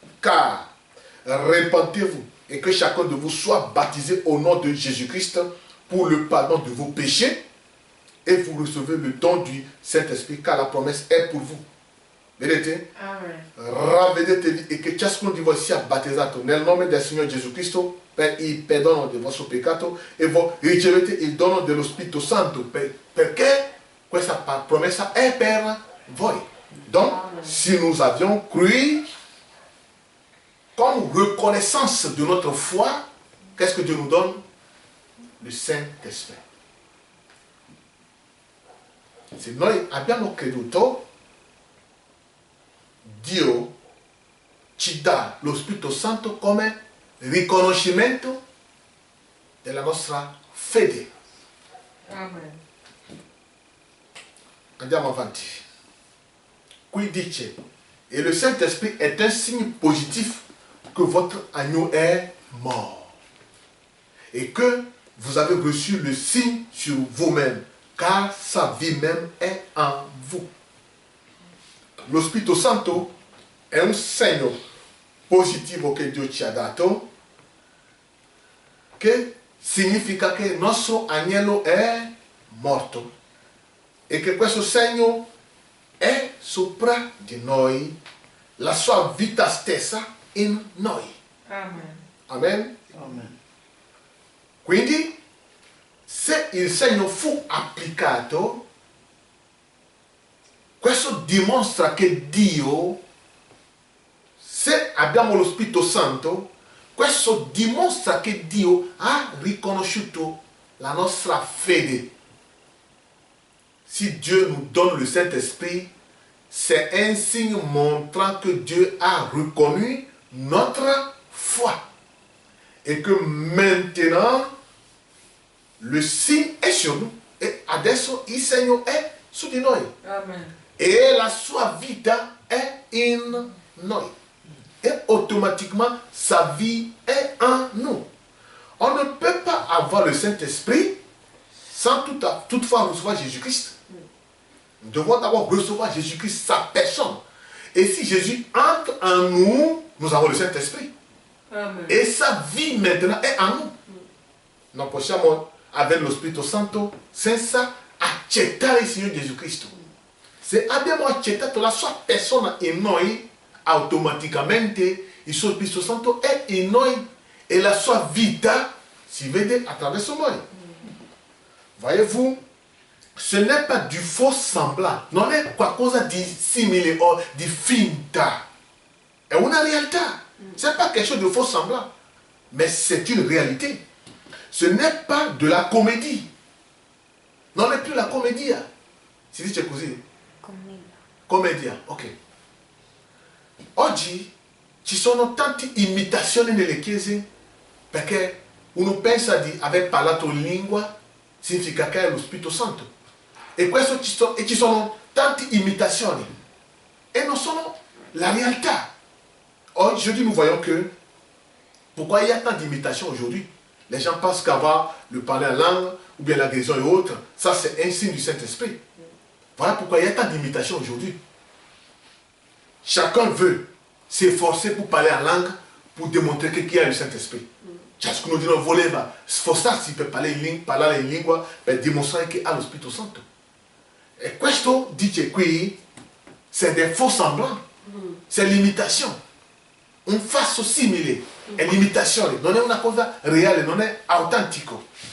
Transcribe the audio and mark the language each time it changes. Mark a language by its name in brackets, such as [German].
[French] Car répentez-vous et que chacun de vous soit baptisé au nom de Jésus-Christ pour le pardon de vos péchés, et vous recevez le don du Saint-Esprit, car la promesse è pour vous. [Italian] Vedete? Amen. Ravvedetevi e che ciascuno di voi sia battezzato nel nome del Signore Gesù Cristo per il perdono del vostro peccato, e voi ricevete il dono dello Spirito Santo, perché questa promessa è per voi. [French] Donc, si nous avions cru, comme reconnaissance de notre foi, qu'est-ce que Dieu nous donne? Le Saint-Esprit. [Italian] Se noi abbiamo creduto, Dio ci dà lo Spirito Santo come riconoscimento della nostra fede. Amen. Andiamo avanti. Qui dice, [French] et le Saint-Esprit est un signe positif que votre agneau est mort, et que vous avez reçu le signe sur vous-même, car sa vie même est en vous. [Italian] Lo Spirito Santo è un segno positivo che Dio ci ha dato, che significa che il nostro agnello è morto, e che questo segno è sopra di noi, la sua vita stessa in noi. Amen. Amen. Amen. Quindi, se il segno fu applicato, questo dimostra che Dio, se abbiamo lo Spirito Santo, questo dimostra che Dio ha riconosciuto la nostra fede. [French] Si Dieu nous donne le Saint-Esprit, c'est un signe montrant que Dieu a reconnu notre foi. Et que maintenant, le signe est sur nous. [Italian] E adesso il segno è su di noi. Amen. Et la sua vita è in noi. [French] Et automatiquement, sa vie est en nous. On ne peut pas avoir le Saint-Esprit sans toutefois recevoir Jésus-Christ. Nous devons d'abord recevoir Jésus-Christ, sa personne. Et si Jésus entre en nous, nous avons le Saint-Esprit. Amen. [Italian] E [French] sa vie maintenant [Italian] è a nous. Non possiamo avere lo Spirito Santo senza accettare il Signore Gesù Cristo. Se abbiamo accettato la sua persona in noi, automaticamente il suo Spirito Santo è in noi e la sua vita si vede attraverso noi. [French] Voyez-vous, ce n'est pas du faux semblant, [Italian] non è qualcosa di simile o di finta. È una realtà. [French] Ce n'est pas quelque chose de faux semblant, mais c'est une réalité. Ce n'est pas de la comédie. [Italian] Non è più la commedia. Si dice così? Commedia, ok. Oggi ci sono tante imitazioni nelle chiese perché uno pensa di aver parlato in lingua, significa che è lo Spirito Santo. E ci sono tante imitazioni e non sono la realtà. [French] Aujourd'hui, nous voyons que pourquoi il y a tant d'imitations aujourd'hui? Les gens pensent qu'avoir le parler en langue ou bien la guérison et autres, ça c'est un signe du Saint-Esprit. Voilà pourquoi il y a tant d'imitations aujourd'hui. Chacun veut s'efforcer pour parler en langue pour démontrer qu'il y a le Saint-Esprit. [Italian] Ciascuno di noi voleva sforzarsi per parlare in lingua per dimostrare che ha lo Spirito Santo. E questo dice qui, [French] c'est des faux semblants, c'est l'imitation. [Italian] Un falso simile è l'imitazione, non è una cosa reale, non è autentico.